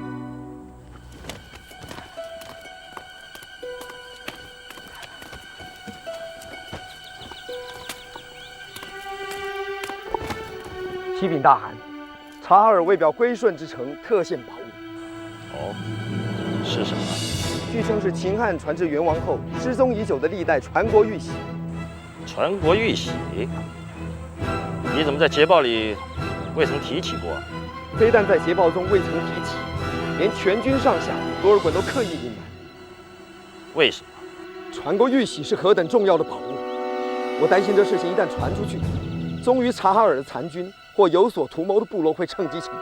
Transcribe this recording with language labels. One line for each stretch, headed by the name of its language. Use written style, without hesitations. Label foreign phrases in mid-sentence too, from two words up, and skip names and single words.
Chinese: 启禀大汗，察哈尔为表归顺之诚，特献宝物。哦，是什么？据称是秦汉传至元王后失踪已久的历代传国玉玺。传国玉玺？你怎么在捷報裡未曾提起過？非但在捷報中未曾提起，連全軍上下多爾衮都刻意隱瞞。為什麼？傳國玉玺是何等重要的寶物，我擔心這事情一旦傳出去，忠於察哈爾的殘軍或有所圖謀的部落會趁機搶奪。